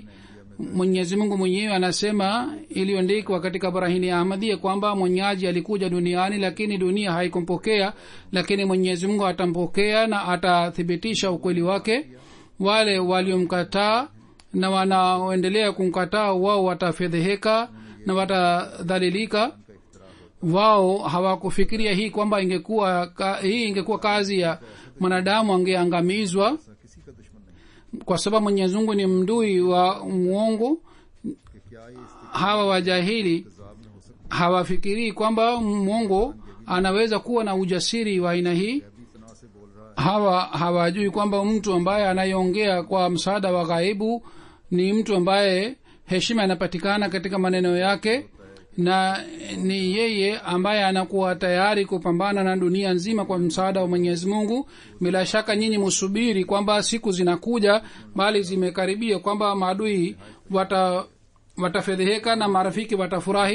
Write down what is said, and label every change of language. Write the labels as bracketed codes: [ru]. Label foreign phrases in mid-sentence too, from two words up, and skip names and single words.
[sw] Mwenyezi Mungu mwenyewe anasema, iliyoandikwa katika Barahini Ahmadiyya kwamba mwenyaji alikuja duniani lakini dunia haikumpokea, lakini Mwenyezi Mungu atampokea na atathibitisha ukweli wake. Wale waliomkataa na wanaoendelea kumkataa, wao watafedheheka na watadhalilika. Wao hawakufikiria hii kwamba hii ingekuwa kazi ya mwanadamu, angeangamizwa, [ur] کسی کا دشمن نہیں [sw] kwa sababu Mwenyezi Mungu ni mdui wa muongo. [ur] کہ کیا یہ [sw] Hawa wajahili [ur] استعجاب میں ہو سکتا [sw] hawafikirii kwamba muongo anaweza kuwa na ujasiri wa aina hii. [ur] ہے؟ ابھی اتنا سے بول رہا ہے, [sw] Hawajui kwamba mtu ambaye anayeongea kwa msaada wa ghaibu ni mtu ambaye heshima inapatikana katika maneno yake, na ni yeye ambaye anakuwa tayari kupambana na dunia nzima kwa msaada wa Mwenyezi Mungu. Bila shaka nyinyi musubiri kwamba siku zinakuja, bali zimekaribia, kwamba maadui watafedheheka na marafiki watafurahi.